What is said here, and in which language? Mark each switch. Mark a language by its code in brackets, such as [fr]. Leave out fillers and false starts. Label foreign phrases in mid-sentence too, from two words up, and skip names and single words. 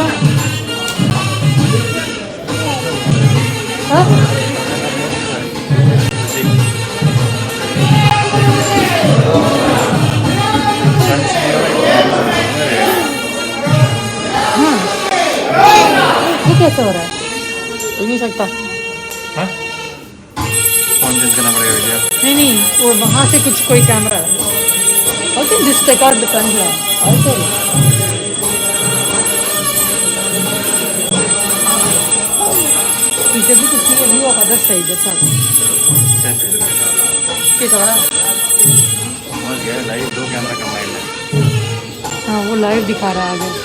[hi] Hah? ये कैसे हो रहा है? हो नहीं सकता। हाँ? [en] phone change [hi] करना पड़ेगा भैया। नहीं नहीं, वो वहाँ से कुछ कोई कैमरा है। [en] How can this take out the camera? Also. You just to see a view of other side. That's all. [hi] ठीक है। समझ गया, [en] live 2 camera combined [hi] है। हाँ, वो लाइव दिखा रहा है आगे।